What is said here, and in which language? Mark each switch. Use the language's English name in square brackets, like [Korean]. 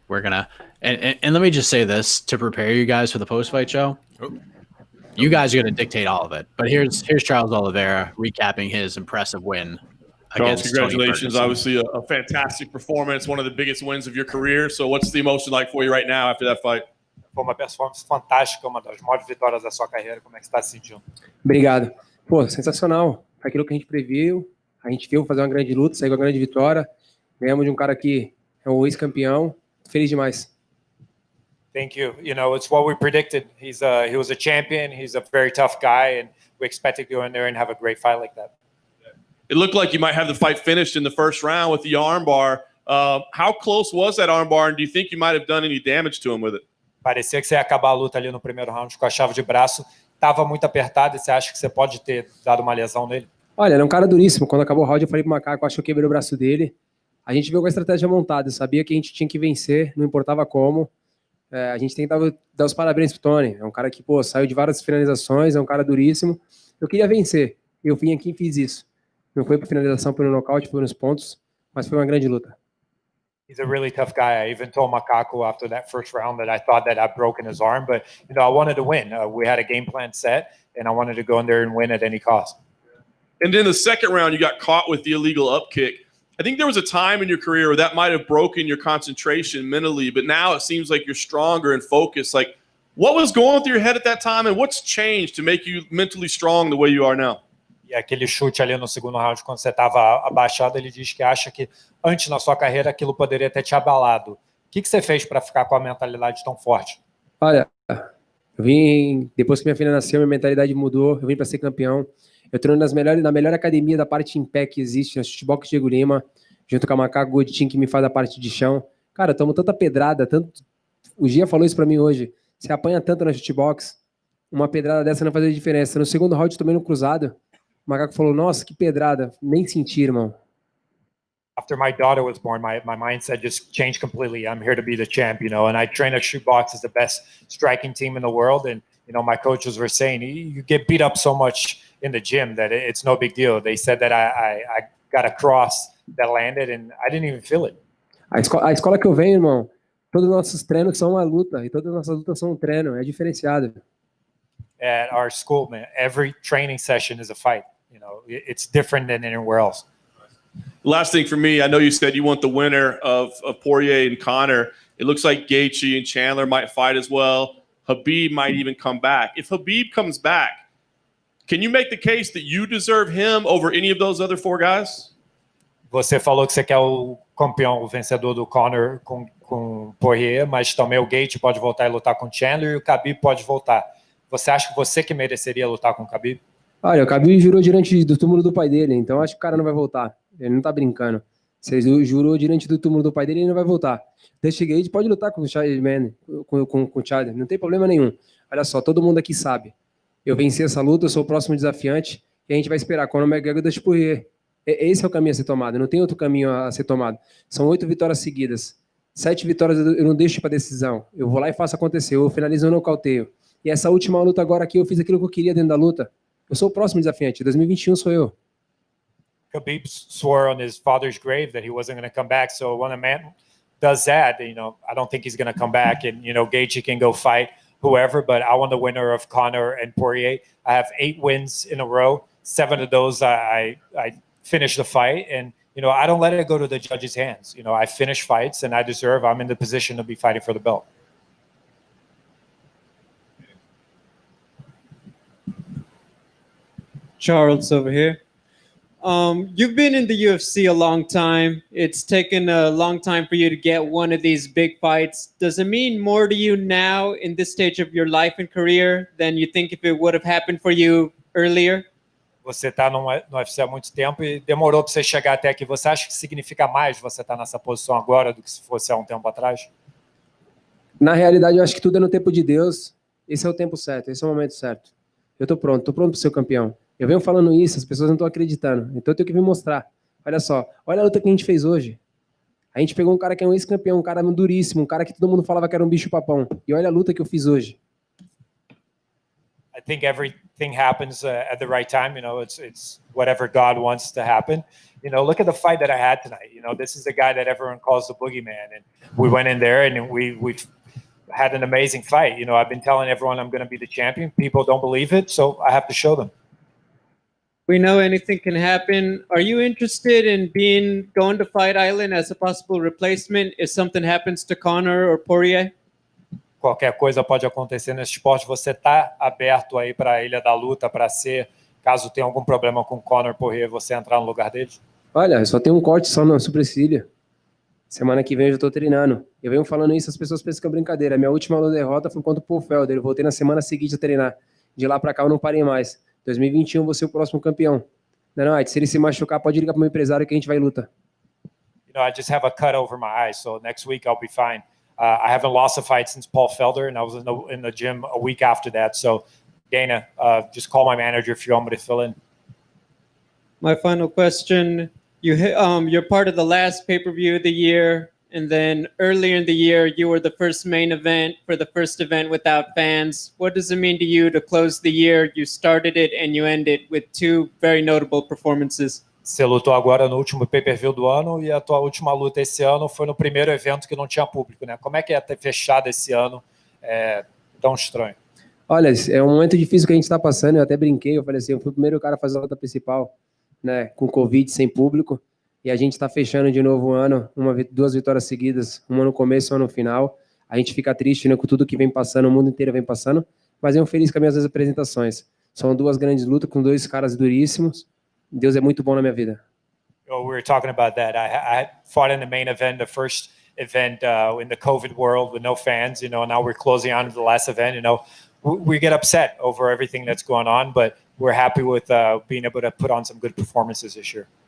[English] We're gonna and let me just say this to prepare you guys for the post-fight show. Oh. You guys are going to dictate all of it. But here's Charles Oliveira recapping his impressive win. Charles, Against Tony congratulations. Ferguson. Obviously, a fantastic performance, one of the biggest wins of your career. So, what's the emotion like for you right now after that fight? [Portuguese] Foi uma performance fantástica, uma das maiores vitórias da sua carreira. Como é que você está se sentindo? Obrigado. Pô, sensacional. Aquilo que a gente previu, a gente viu fazer uma grande luta, sair com uma grande vitória. Ganhamos de um cara que é um ex-campeão. Feliz demais. [English] Thank you. You know, it's what we predicted. He was a champion. He's a very tough guy, and we expected to go in there and have a great fight like that. It looked like you might have the fight finished in the first round with the armbar. How close was that armbar, and do you think you might have done any damage to him with it? [Portuguese] Parecia que você ia acabar a luta ali no primeiro round com a chave de braço. Estava muito apertado e você acha que você pode ter dado uma lesão nele? Olha, ele é um cara duríssimo. Quando acabou o round, eu falei pro Macaco, acho que eu quebrei o braço dele. A gente viu com a estratégia montada. Eu sabia que a gente tinha que vencer, não importava como. A gente tentava dar os parabéns pro Tony. É um cara que, pô, saiu de várias finalizações, é um cara duríssimo. Eu queria vencer. Eu vim aqui e fiz isso. Não foi por finalização, foi no nocaute, foi nos pontos, mas foi uma grande luta. [English] He's a really tough guy. I even told Macaco after that first round that I thought that I'd broken his arm, but you know, I wanted to win. We had a game plan set, and I wanted to go in there and win at any cost. And then the second round, you got caught with the illegal up kick. I think there was a time in your career where that might have broken your concentration mentally, but now it seems like you're stronger and focused. Like, what was going through your head at that time, and what's changed to make you mentally strong the way you are now? [Portuguese] E aquele chute ali no segundo round, quando você estava abaixado, ele diz que acha que antes na sua carreira aquilo poderia ter te abalado. O que você fez para ficar com a mentalidade tão forte? Olha, eu vim, depois que minha filha nasceu, minha mentalidade mudou, eu vim para ser campeão. Eu treino na melhor academia da parte em pé que existe, na Chutebox Diego Lima, junto com a Macaco Godinho, que me faz a parte de chão. Cara, tomo tanta pedrada, tanto... O Gia falou isso para mim hoje. Você apanha tanto na Chutebox, uma pedrada dessa não faz diferença. No segundo round, tomei no cruzado. O Macaco falou, nossa, que pedrada. Nem senti, irmão. [English] After my daughter was born, my mindset just changed completely. I'm here to be the champ, you know, and I train at Shootbox as the best striking team in the world. And, you know, my coaches were saying, you get beat up so much in the gym that it's no big deal. They said that I got a cross that landed and I didn't even feel it. [Portuguese] A escola que eu venho, irmão, todos os nossos treinos são uma luta e todas as nossas lutas são um treino, é diferenciado. [English] At our school, man, every training session is a fight. You know, it's different than anywhere else. Last thing for me, I know you said you want the winner of Poirier and Conor. It looks like Gaethje and Chandler might fight as well. Habib might even come back. If Habib comes back, can you make the case that you deserve him over any of those other four guys? [Portuguese] Você falou que você quer o campeão, o vencedor do Conor com Poirier, mas também o Gaethje pode voltar e lutar com Chandler e o Khabib pode voltar. Você acha que você que mereceria lutar com o Khabib? Olha, o Khabib jurou diante do túmulo do pai dele, então acho que o cara não vai voltar. Ele não tá brincando. Se ele jurou diante do túmulo do pai dele, ele não vai voltar. Deste Gaethje pode lutar com o Chadman, com o Chad, não tem problema nenhum. Olha só, todo mundo aqui sabe. Eu venci essa luta, eu sou o próximo desafiante e a gente vai esperar quando o McGregor deixa Poirier. Esse é o caminho a ser tomado, não tem outro caminho a ser tomado. São 8 vitórias seguidas. 7 vitórias eu não deixo para decisão. Eu vou lá e faço acontecer, eu finalizo e nocauteio. E essa última luta agora aqui, eu fiz aquilo que eu queria dentro da luta. Eu sou o próximo desafiante, 2021 sou eu. [English] Khabib swore on his father's grave that he wasn't going to come back. So when a man does that, you know, I don't think he's going to come back. And, you know, Gaethje can go fight whoever, but I want the winner of Conor and Poirier. I have 8 wins in a row. 7 of those I finished the fight. And, you know, I don't let it go to the judge's hands. You know, I finish fights and I'm in the position to be fighting for the belt. Charles over here. You've been in the UFC a long time. It's taken a long time for you to get one of these big fights. Does it mean more to you now in this stage of your life and career than you think if it would have happened for you earlier? [Portuguese] Você está no UFC há muito tempo e demorou para você chegar até aqui. Você acha que significa mais você estar nessa posição agora do que se fosse há um tempo atrás? Na realidade, eu acho que tudo é no tempo de Deus. Esse é o tempo certo, esse é o momento certo. Eu tô pronto para ser campeão. Eu venho falando isso, as pessoas não estão acreditando. Então eu tenho que vir mostrar. Olha só, olha a luta que a gente fez hoje. A gente pegou um cara que é um ex-campeão, um cara duríssimo, um cara que todo mundo falava que era um bicho-papão. E olha a luta que eu fiz hoje. [English] I think everything happens at the right time. You know, it's whatever God wants to happen. You know, look at the fight that I had tonight. You know, this is the guy that everyone calls the boogeyman. And we went in there and we had an amazing fight. You know, I've been telling everyone I'm going to be the champion. People don't believe it, so I have to show them. We know anything can happen. Are you interested in going to Fight Island as a possible replacement if something happens to Conor or Poirier? [Portuguese] Qualquer coisa pode acontecer nesse esporte. Você está aberto aí para a Ilha da Luta para ser, caso tenha algum problema com Conor Poirier, você entrar no lugar deles? Olha, eu só tenho um corte só na supercília. Semana que vem eu já tô treinando. Eu venho falando isso, as pessoas pensam que é brincadeira. Minha última derrota foi contra o Paul Felder. Eu voltei na semana seguinte a treinar. De lá pra cá eu não parei mais. 2021 eu vou ser o próximo campeão. Não, se ele se machucar, pode ligar pro meu empresário que a gente vai lutar. [English] You know, I just have a cut over my eye, so next week I'll be fine. I haven't lost a fight since Paul Felder, and I was in the gym a week after that. So, Dana, just call my manager if you want me to fill in. My final question. You're part of the last pay-per-view of the year, and then earlier in the year, you were the first main event for the first event without fans. What does it mean to you to close the year? You started it and you end it with two very notable performances. [Portuguese] Você lutou agora no último pay-per-view do ano e a tua última luta esse ano foi no primeiro evento que não tinha público, né? Como é que é ter fechado esse ano tão estranho? Olha, é um momento difícil que a gente está passando. Eu até brinquei, eu falei assim, eu fui o primeiro cara a fazer a luta principal, né, com Covid, sem público, e a gente está fechando de novo o ano, duas vitórias seguidas, uma no começo e uma no final. A gente fica triste, né, com tudo que vem passando, o mundo inteiro vem passando, mas eu feliz com as minhas apresentações. São duas grandes lutas com dois caras duríssimos. Deus é muito bom na minha vida. [English] We were talking about that. I fought in the main event, the first event in the COVID world with no fans, you know, now we're closing on to the last event, you know. We get upset over everything that's going on, but we're happy with being able to put on some good performances this year.